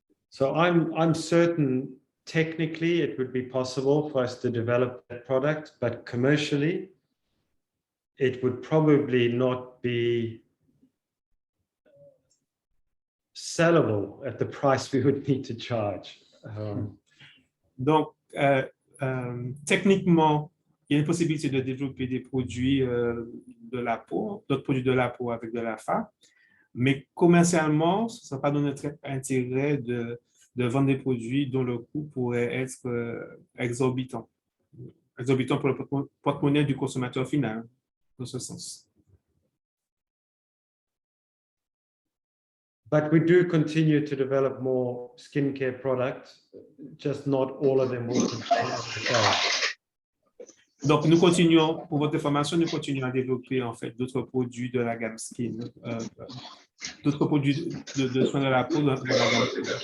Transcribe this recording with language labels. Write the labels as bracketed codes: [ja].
[en] So I'm certain technically it would be possible for us to develop that product, but commercially it would probably not be sellable at the price we would need to charge. [fr] Donc, techniquement, il y a une possibilité de développer des produits de la peau, d'autres produits de la peau avec de l'AFA, mais commercialement, ce ne sera pas dans notre intérêt de vendre des produits dont le coût pourrait être exorbitant pour le porte-monnaie du consommateur final, dans ce sens. [en] But we do continue to develop more skincare products, just not all of them will contain AFA. [fr] Donc, nous continuons, pour votre information, nous continuons à développer en fait d'autres produits de la gamme skin, d'autres produits de soins de la peau de la gamme skin.